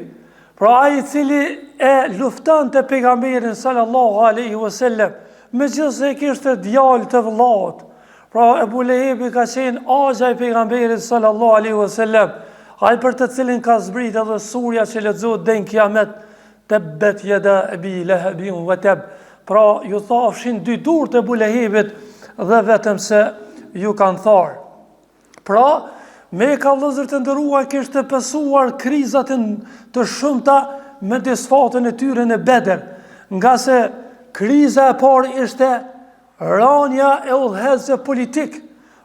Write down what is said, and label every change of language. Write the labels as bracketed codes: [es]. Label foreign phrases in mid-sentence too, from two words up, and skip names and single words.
[sq] Pra ai i cili e luftonte pejgamberin [ar] صلى الله عليه وسلم, [sq] megjithëse kishte djalë të vëllaut. Pra Ebu Lehebi ka qenë agja i pejgamberit [ar] صلى الله عليه وسلم, [sq] ai për të cilin ka zbrit edhe surja që lexohet deri në Kiamet: [ar] تبت يدا أبي لهب وتب. [sq] Pra ju thafshin 2 durë të Ebu Lehebit dhe vetëm se ju kanë tharë. Pra Meka, vëllezër të nderuar, kishte pësuar krizat të shumta me disfatën e tyre në Bedër, nga se kriza e parë ishte rënja e udhëheqësve politik.